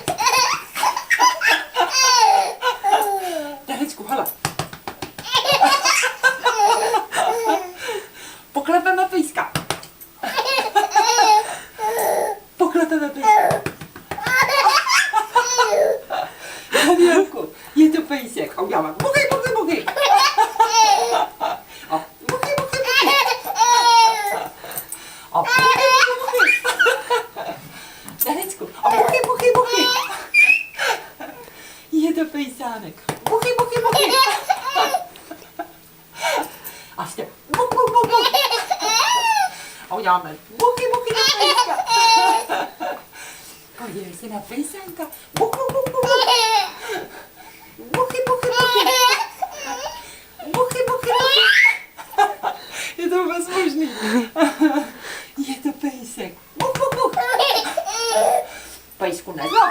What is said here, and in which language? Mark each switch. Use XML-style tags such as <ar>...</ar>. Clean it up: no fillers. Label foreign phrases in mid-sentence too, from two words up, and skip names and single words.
<cs>Danečku, hele. Poklepeme pejska. Poklepeme pejska. Danielku, je to pejsek. A uděláme buchy, buchy, buchy. A buchy, buchy, buchy. A buchy, buchy, buchy. Danečku, a buchy, buchy, buchy. Je to pejsánek. Buchy, buchy, buchy. A ještě buk, buk, buk, buk. A uděláme buchy, buchy do pejska. Podívej se na pejsánka. Buk, buk, buk, buk. Buchy, buchy, buchy. Buchy, buchy, buchy. Je to vůbec možný. Je to pejsek. Buk, buk, buk. Pejsku nezlob.</cs>